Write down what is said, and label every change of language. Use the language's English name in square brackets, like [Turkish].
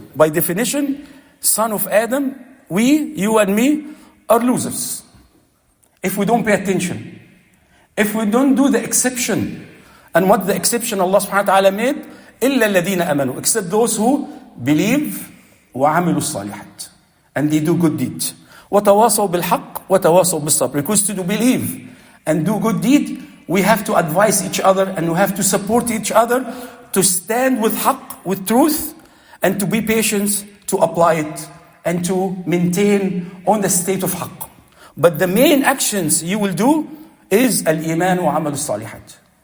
[English] By definition, son of Adam, you and me, are losers. If we don't pay attention. If we don't do the exception. And what the exception Allah subhanahu wa ta'ala made? [Arabic] إِلَّا الَّذِينَ أَمَنُوا. [English] Except those who believe [Arabic] وعملوا الصالحات. [English] And they do good deeds. [Arabic] وتواصوا بالحق وتواصوا بالصبر. [English] Because to believe and do good deed, we have to advise each other and we have to support each other to stand with haqq, with truth, and to be patient to apply it and to maintain on the state of haqq. But the main actions you will do is [Arabic] al-iman wa amal al-salihat.